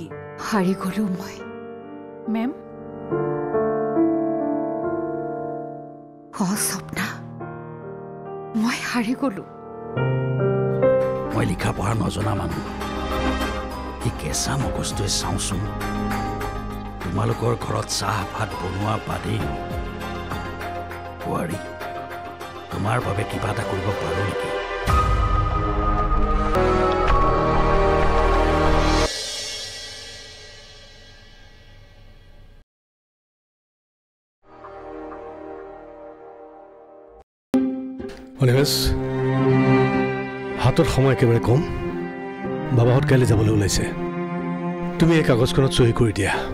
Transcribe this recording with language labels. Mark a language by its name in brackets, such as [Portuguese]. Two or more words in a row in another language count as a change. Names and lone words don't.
[Assamese] হাৰি গলোঁ মই मैम সপনা মই হাৰি গলোঁ মই লিখা পঢ়া নজনা মানু केঁচা मगजटोৱে চাওঁচোন তোমালোকৰ ঘৰত চাহ ভাত বনোৱা বাদে বোৱাৰী তোমাৰ বাবে কিবা এটা কৰিব পাৰো নেকি অনিমেষ হাতত সময় একেবাৰে কম বাবাহঁত কাইলৈ যাবলৈ ওলাইছে তুমি এই কাগজখনত সহি কৰি দিয়া